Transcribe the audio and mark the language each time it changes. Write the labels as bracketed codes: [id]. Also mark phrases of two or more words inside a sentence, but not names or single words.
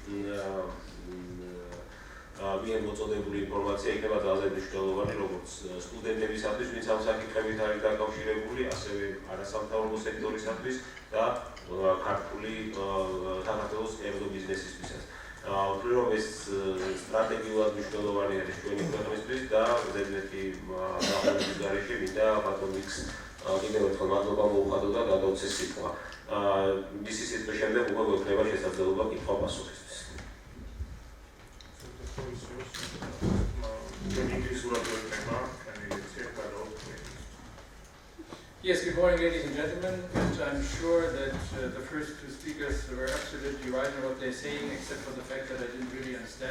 [ka] მიერ მოწოდებული ინფორმაცია იქნება ძალზე მნიშვნელოვანი როგორც სტუდენტებისათვის, ვინც ამ საკითხებით არის დაკავშირებული, ასევე არასამთავრობო სექტორისათვის და ქართული საქართველოს კერძო ბიზნესისთვისაც. ვთვლი რომ ეს სტრატეგიულად მნიშვნელოვანი არის ჩვენი ქვეყნისთვის და ზედმეტი დაახლოების გარეშე მინდა ბატონ ვიეკს კიდევ ერთხელ მადლობა მოუხადო და გადავცეს სიტყვა. მისი სიტყვის შემდეგ უკვე გვექნება შესაძლებლობა კითხვა-პასუხისთვის. [en] Yes, good morning, ladies and gentlemen. And I'm sure that the first two speakers were absolutely right in what they're saying, except for the fact that I didn't really understand.